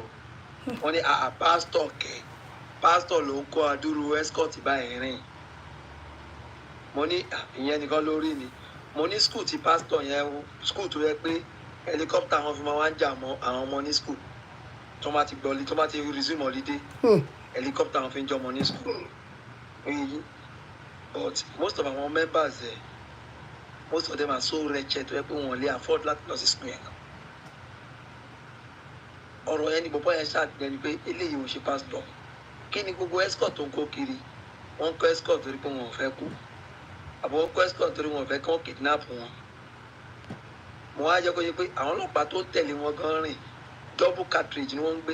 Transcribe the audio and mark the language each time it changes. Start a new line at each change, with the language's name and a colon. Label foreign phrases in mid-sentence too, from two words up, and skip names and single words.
Yoruba: Wọ́n ní pastor kẹ̀. Pastor ló ń kó adúrú escort báyìí rìn. Mo ní ìyẹn nìkan lórí ni. Mo ní school ti pastor yẹn school tó yẹ pé helicopter wọn fi máa wá ń jà mọ́ àwọn ọmọ ní school. Tó máa ti gbọ́lé tó máa ti resume holiday. Helicopter wọn fi ń jọ ọmọ ní school.
English: But most of our members most of them are so wretched
Yoruba: tó yẹ pé wọn lè afford láti lọ sí school yẹn. Ọ̀rọ̀ yẹn ni bọ̀bọ̀ yẹn ṣàtìlẹ́yìn ni pé eléyìí ò ṣe pastor. Kí ni gbogbo escort tó ń kó kiri? Wọ́n kọ́ escort torí pé wọn ò fẹ́ kú. Àbọ̀ wọ́n kọ́ escort torí wọn ò fẹ́ kí wọ́n kidnap wọn. Mo wá jẹ́ kó yẹ pé àwọn ọlọ́pàá tó ń tẹ̀lé wọn gan rìn
English: double cartridge
Yoruba: ni wọ́n ń gbé.